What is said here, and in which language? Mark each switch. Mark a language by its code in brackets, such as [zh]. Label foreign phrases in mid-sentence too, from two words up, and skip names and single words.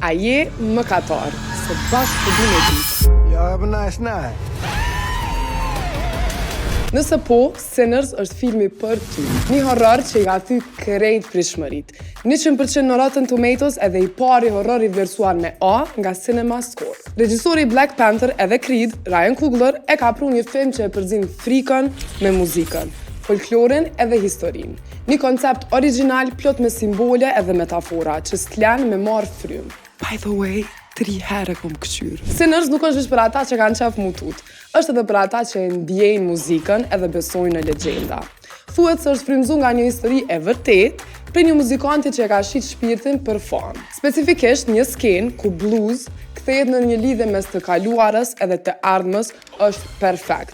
[sq] A je mëkatar? Se bashkë të du me ditë. [en] Y'all have a nice night. [sq] Nëse po, Sinners është filmi për ty. Një horror që i ka thy krejt prishmërit. 100% në Rotten Tomatoes edhe i pari horror i vlerësuar me A nga Cinema Score. Regjisori Black Panther edhe Creed, Ryan Coogler, e ka pru një film që e përzin frikën me muzikën, folklorin edhe historin. Një koncept original plot me simbole edhe metafora që s'tlen me marë frym. [en] By the way, [sq] 3 herë kom këqyr. Sinners nuk është për ata që kanë qef mutut. Është edhe për ata që e ndjejnë muzikën edhe besojnë në legjenda. Thuhet se është frymzu nga një histori e vërtet për një muzikanti që e ka shit shpirtin për fan. Specifikisht një skenë ku blues kthehet në një lidhje mes të kaluarës edhe të ardhmës është perfekt.